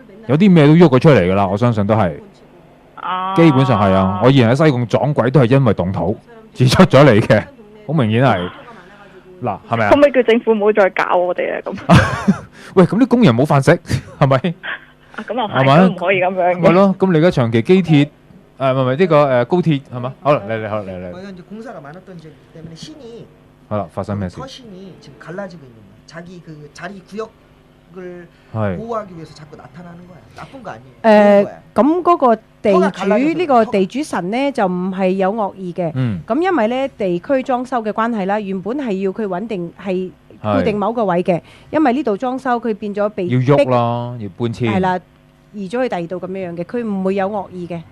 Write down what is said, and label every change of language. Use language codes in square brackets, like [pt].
[yue] 有啲咩都喐咗出嚟㗎啦，我相信都係。基本上係啊！我以前喺西貢撞鬼都係因為動土而出咗嚟嘅，好明顯係。嗱，係咪啊？可唔可以叫政府唔好再搞我哋啊？咁喂，咁啲工人冇飯食，係咪？咁又係，都唔可以咁樣嘅。係咯，咁你而家長期機鐵唔係呢個高鐵係嘛？好啦，嚟。 [ko] 공사가 많았던 지역 때문에 신이 [yue] 好啦，發生咩事？ [ko] 터신이 지금 갈라지고 있는 거야. 자기 그 자리 구역을 보호하기 위해서 자꾸 나타나는 거야. 나쁜 거 아니에요. [yue] 咁嗰個地主呢個地主神呢，就唔係有惡意嘅。咁因為呢地區裝修嘅關係啦，原本係要佢穩定係固定某個位嘅，因為呢度裝修佢變咗被要喐啦，要搬遷。係啦，移咗去第二度咁樣嘅，佢唔會有惡意嘅。